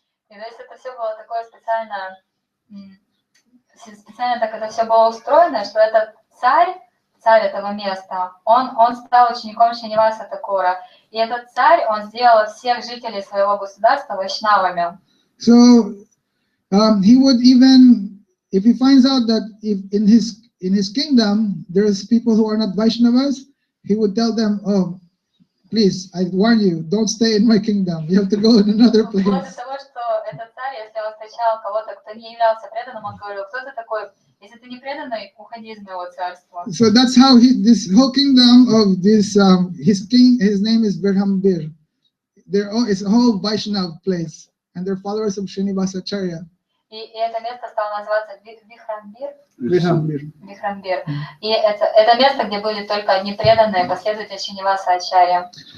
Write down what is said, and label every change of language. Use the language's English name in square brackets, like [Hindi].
[Russian] И то есть это все было такое специально так это все было устроено, что этот царь этого места, он стал учеником Шриниваса Такура. И этот царь, он сделал всех жителей своего государства вайшнавами. [English] So he would even, if he finds out that if in his kingdom there's people who are not Vaishnavas, he would tell them, oh, please, I warn you, don't stay in my kingdom. You have to go in another place. [Russian] Вплоть до того, что этот царь, если он встречал кого-то, кто не являлся преданным, он говорил, кто ты такой? Если ты не преданный, уходи из моего царства. [English] So that's how this whole kingdom of this his king, his name is Birhambir. It's a whole Vaishnav place, and they're followers of Srinivas Acharya. [Russian] И это место стало называться Бихрамбир. И это место, где были только одни преданные последователи Шриниваса Ачарья.